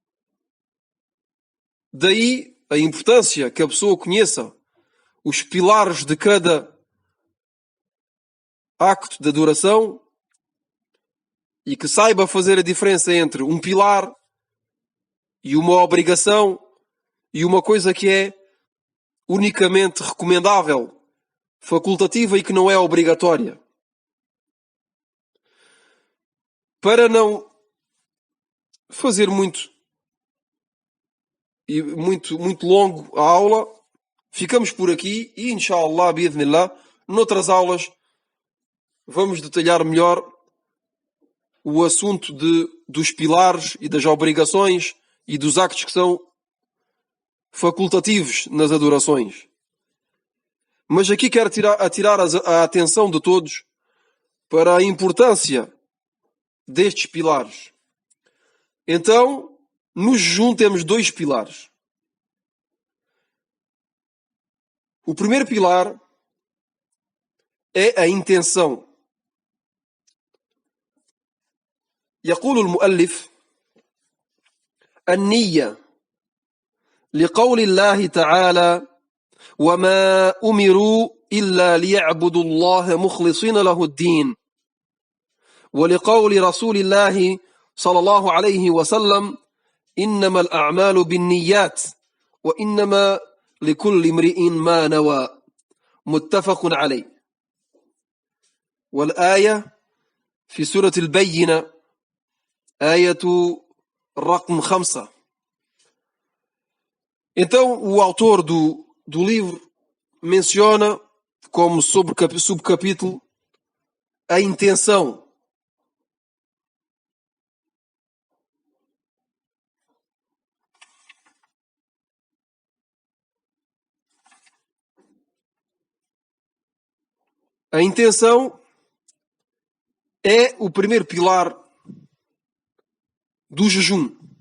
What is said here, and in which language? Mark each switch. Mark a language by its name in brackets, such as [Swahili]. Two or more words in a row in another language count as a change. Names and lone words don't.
[Portuguese] Daí a importância que a pessoa conheça os pilares de cada acto de adoração e que saiba fazer a diferença entre um pilar e uma obrigação e uma coisa que é unicamente recomendável, facultativa e que não é obrigatória. Para não fazer muito longo a aula, ficamos por aqui e, [Arabic] إن شاء الله، بإذن الله, [Portuguese] noutras aulas vamos detalhar melhor o assunto dos pilares e das obrigações e dos actos que são facultativos nas adorações. Mas aqui quero atirar a atenção de todos para a importância destes pilares. Então, no jejum temos dois pilares. O primeiro pilar é a intenção. [Arabic] يقول المؤلف النية لقول الله تعالى وما أمروا إلا ليعبدوا الله مخلصين له الدين ولقول رسول الله صلى الله عليه وسلم إنما الأعمال بالنيات وإنما لكل امرئ ما نوى متفق عليه. والآية في سورة البينة آية رقم 5. [Portuguese] Então, o autor do livro menciona como subcapítulo a intenção. A intenção é o primeiro pilar do jejum.